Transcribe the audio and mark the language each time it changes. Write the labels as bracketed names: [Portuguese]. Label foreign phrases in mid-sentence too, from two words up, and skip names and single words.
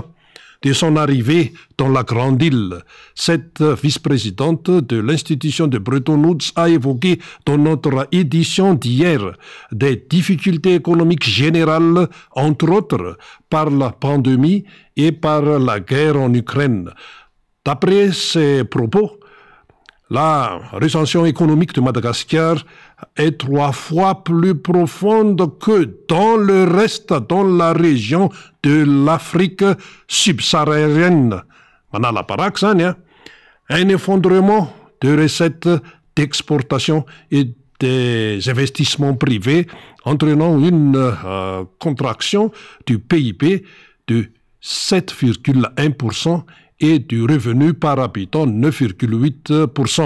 [French] De son arrivée dans la grande île, cette vice-présidente de l'institution de Bretton Woods a évoqué dans notre édition d'hier des difficultés économiques générales, entre autres par la pandémie et par la guerre en Ukraine. D'après ses propos, la récession économique de Madagascar est 3 fois plus profonde que dans le reste, dans la région de l'Afrique subsaharienne. [Malagasy] Manala parak zany, [French] un effondrement de recettes d'exportation et des investissements privés entraînant une contraction du PIB de 7,1% et du revenu par habitant 9,8%.